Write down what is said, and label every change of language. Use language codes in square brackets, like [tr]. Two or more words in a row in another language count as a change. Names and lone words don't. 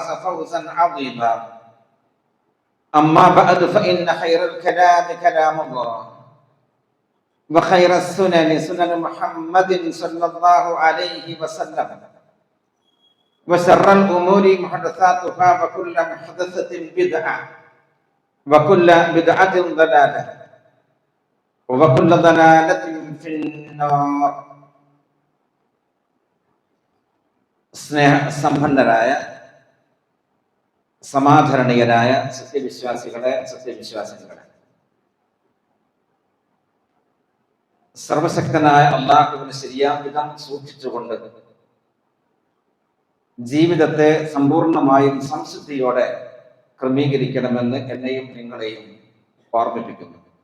[ar] فوزا عظيما أما بعد فإن خير الكلام كلام الله وخير السنن سنن محمد صلى الله عليه وسلم وشر الأمور محدثاتها وكل محدثة بدعة وكل بدعة ضلالة وكل ضلالة في النار. [ml] സ്നേഹസമ്പന്നരായ സമാധരണീയരായ സത്യവിശ്വാസികളെ സർവശക്തനായ അല്ലാഹുവിനെ ശരിയാം വിധം സൂക്ഷിച്ചുകൊണ്ട് ജീവിതത്തെ സമ്പൂർണമായും സംശുദ്ധിയോടെ ക്രമീകരിക്കണമെന്ന് എന്നെയും നിങ്ങളെയും ഓർമ്മിപ്പിക്കുന്നു.